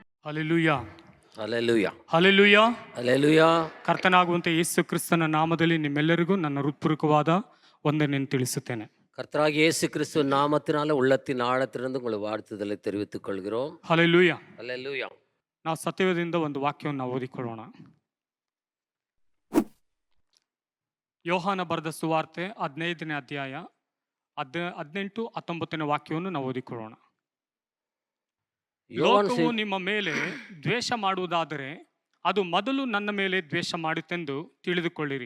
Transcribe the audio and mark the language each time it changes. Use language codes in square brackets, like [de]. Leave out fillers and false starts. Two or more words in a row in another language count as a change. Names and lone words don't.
[kn] ಹಲ್ಲೆಲೂಯಾ, ಹಲ್ಲೆಲೂಯಾ, ಹಲ್ಲೆಲೂಯಾ. ಹಲ್ಲೆಲೂಯಾ. ಕರ್ತನಾಗುವಂತ ಯೇಸು ಕ್ರಿಸ್ತನ ನಾಮದಲ್ಲಿ ನಿಮ್ಮೆಲ್ಲರಿಗೂ ನನ್ನ ಹೃತ್ಪೂರ್ವಕವಾದ ವಂದನೆಯನ್ನು ತಿಳಿಸುತ್ತೇನೆ. [ta] கர்த்தராகிய இயேசு கிறிஸ்து நாமத்தினால உள்ளத்தின் ஆழத்திலிருந்து உங்களை வாழ்த்துதலை தெரிவித்துக் கொள்கிறோம். [kn] ಹಲ್ಲೆಲೂಯಾ. ಹಲ್ಲೆಲೂಯಾ. ನಾವು ಸತ್ಯವೇದದಿಂದ ಒಂದು ವಾಕ್ಯವನ್ನು ಓದಿಕೊಳ್ಳೋಣ. ಯೋಹಾನ ಬರೆದ ಸುವಾರ್ತೆ 15ನೇ ಅಧ್ಯಾಯ 18, 19ನೇ ವಾಕ್ಯವನ್ನು ನಾವು ಓದಿಕೊಳ್ಳೋಣ. ಲೋಕವು ನಿಮ್ಮ ಮೇಲೆ ದ್ವೇಷ ಮಾಡುವುದಾದರೆ ಅದು ಮೊದಲು ನನ್ನ ಮೇಲೆ ದ್ವೇಷ ಮಾಡಿತೆಂದು ತಿಳಿದುಕೊಳ್ಳಿರಿ.